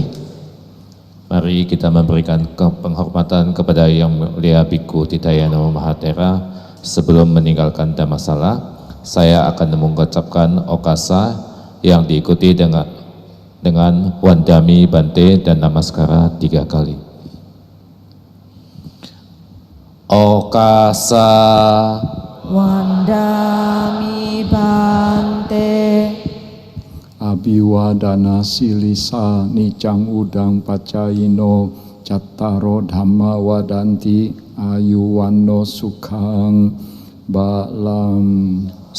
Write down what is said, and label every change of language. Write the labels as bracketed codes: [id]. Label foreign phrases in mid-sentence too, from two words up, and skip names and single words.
[id] Mari kita memberikan penghormatan kepada Yang Mulia Bhikkhu Titayano Mahathera sebelum meninggalkan Dhammasala. Saya akan mengucapkan okasa yang diikuti dengan [pi] Wandami Bante [id] dan Namaskara 3 kali. [pi] Okasa Wandami Bante. Abiwadana silisa nicang udang pacayino cattaro dhamma wadanti ayuwano sukhang balam.